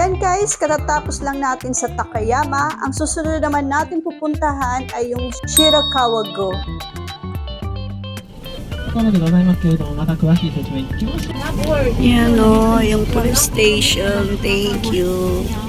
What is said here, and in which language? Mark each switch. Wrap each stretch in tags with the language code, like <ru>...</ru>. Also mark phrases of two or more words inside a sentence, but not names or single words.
<tl>guys, katatapos lang natin sa Takayama. Ang susunod naman natin pupuntahan ay yung Shirakawa-go.</tl> <ja>ところでございますけれども、また詳しい説明聞きましょう。</ja> <tl>Yan o, yung</tl> <en>police station. Thank you.</en>